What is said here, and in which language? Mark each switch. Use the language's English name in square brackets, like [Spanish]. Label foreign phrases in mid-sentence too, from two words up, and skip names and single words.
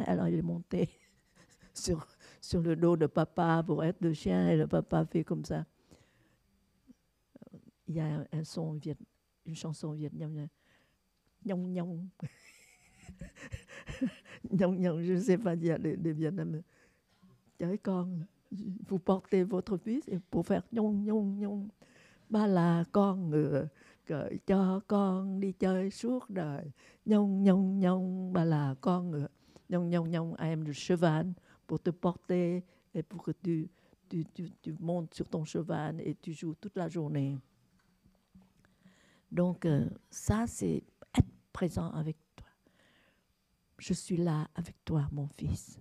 [French] Alors il est monté sur le dos de papa pour être le chien et le papa fait comme ça. Il y a une chanson vietnamienne. [Vietnamese] Nhong nhong. Nhong nhong, [French] je ne sais pas dire [Vietnamese] les Vietnamiens. [French] Quand vous portez votre fils et pour faire [Vietnamese] nhong nhong nhong, ba là con ngựa gợi cho con đi chơi suốt đời. Nhong nhong nhong, ba là con ngựa. Nhong nhong nhong, [English] I am [French] le cheval pour te porter et pour que tu montes sur ton cheval et tu joues toute la journée. Donc ça, c'est être présent avec toi. Je suis là avec toi, mon fils.